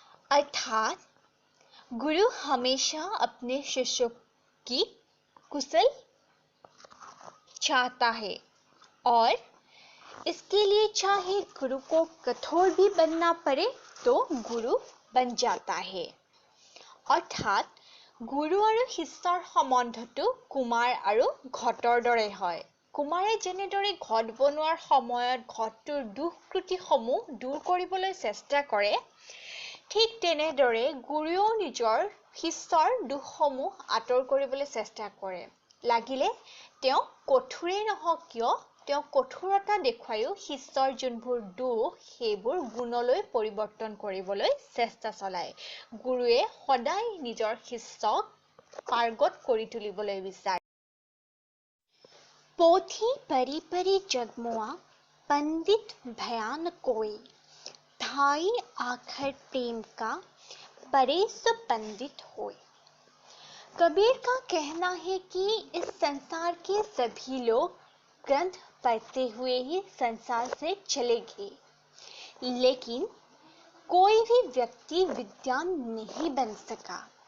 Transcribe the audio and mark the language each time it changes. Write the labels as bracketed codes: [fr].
[hi] अर्थात गुरु हमेशा अपने शिष्यों की कुशल चाहता है और इसके लिए चाहे गुरु को कठोर भी बनना पड़े तो गुरु बन जाता है। अर्थात गुरु [as] আৰু শিষ্যৰ সম্বন্ধটো কুমাৰ আৰু ঘটৰ দৰে হয়। কুমাৰে যেনেদৰে ঘট বনোৱাৰ সময়ত ঘটটোৰ দুখ ত্ৰুটিসমূহ দূৰ কৰিবলৈ চেষ্টা কৰে, ঠিক তেনেদৰে গুৰুও নিজৰ শিষ্যৰ দুখসমূহ আঁতৰ কৰিবলৈ চেষ্টা কৰে। লাগিলে তেওঁ কঠোৰেই নহওক কিয়, তেওঁ কঠোৰতা দেখুৱাইও শিষ্যৰ যোনবোৰ দুখ সেইবোৰ গুণলৈ পৰিৱৰ্তন কৰিবলৈ চেষ্টা চলায়। গুৰুৱে সদায় নিজৰ শিষ্যক পাৰ্গত কৰি তুলিবলৈ বিচাৰে। [hi] पोथी परी परी जगमुआ पंडित भयान कोई धाई आखर प्रेम का बड़े सो पंडित होय। कबीर का कहना है कि इस संसार के सभी लोग ग्रंथ पढ़ते हुए ही संसार से चले गए, लेकिन कोई भी व्यक्ति विद्वान नहीं बन सका।